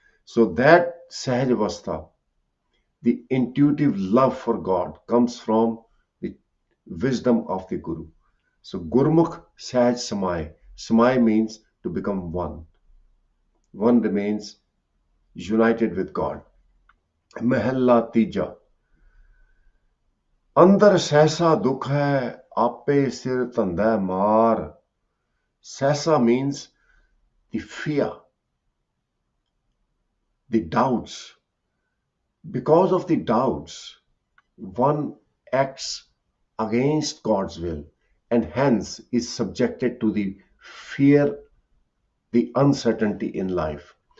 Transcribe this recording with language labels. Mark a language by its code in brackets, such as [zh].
[en] So that Sahajavastha, the intuitive love for God, comes from the wisdom of the Guru. So Gurmukh Sahaj Samay. Samay means to become one. One remains united with God. Mahalla Tija. [pa] अंदर सहसा दुख है आपे सिर धंधा मार. [en] Sasa means the fear, the doubts. Because of the doubts, one acts against God's will and hence is subjected to the fear, the uncertainty in life.